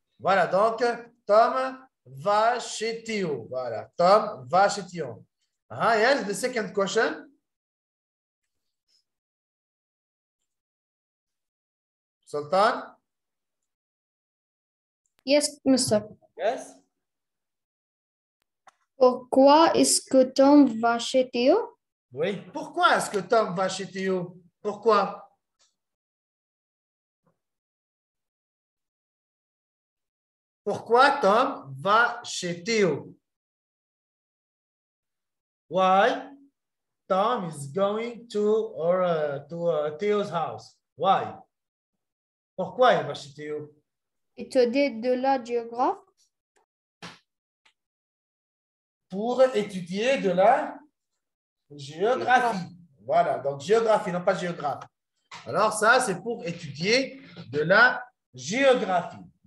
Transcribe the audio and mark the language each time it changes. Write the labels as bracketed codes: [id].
[fr] Voilà, donc Tom va chez Théo. Voilà, Tom va chez Théo. [en] Yes, the second question. Sultan? Yes, Mister. Yes. [fr] Pourquoi est-ce que Tom va chez Théo? Oui. Pourquoi est-ce que Tom va chez Théo? Pourquoi? Pourquoi Tom va chez Théo? [en] Why Tom is going to Théo's house? Why? [fr] Pourquoi il va chez Théo? Étudier de la géographie? Pour étudier de la géographie. Voilà, donc géographie, non pas géographe. Alors ça, c'est pour étudier de la géographie.